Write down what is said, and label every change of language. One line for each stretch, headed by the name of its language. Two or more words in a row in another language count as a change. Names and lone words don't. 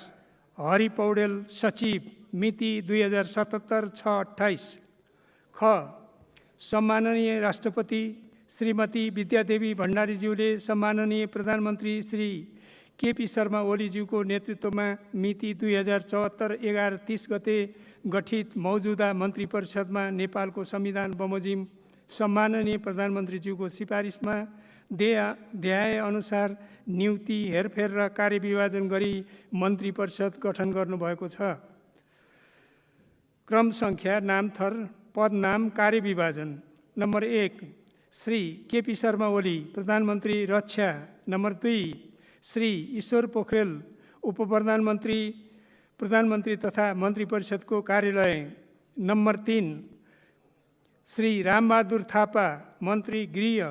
Nepali: हरि पौडेल, सचिव, मिति 2077 6/28। ख. सम्माननीय राष्ट्रपति श्रीमती विद्यादेवी भण्डारीज्यूले सम्माननीय प्रधानमन्त्री श्री केपी शर्मा ओलीज्यूको नेतृत्वमा मिति 2074 11/30 गते गठित मौजूदा मन्त्री परिषदमा नेपालको संविधान बमोजिम सम्माननीय प्रधानमन्त्रीज्यूको सिफारिसमा देहाय अनुसार नियुक्ति, हेरफेर र कार्यविभाजन गरी मन्त्री परिषद गठन गर्नुभएको छ। क्रम सङ्ख्या, नामथर, पदनाम, कार्यविभाजन। नम्बर 1. श्री केपी शर्मा ओली, प्रधानमन्त्री रक्षा। नम्बर 2. श्री ईश्वर पोखरेल, प्रधानमन्त्री तथा मन्त्री परिषदको कार्यालय। नम्बर 3. श्री रामबहादुर थापा, मन्त्री गृह।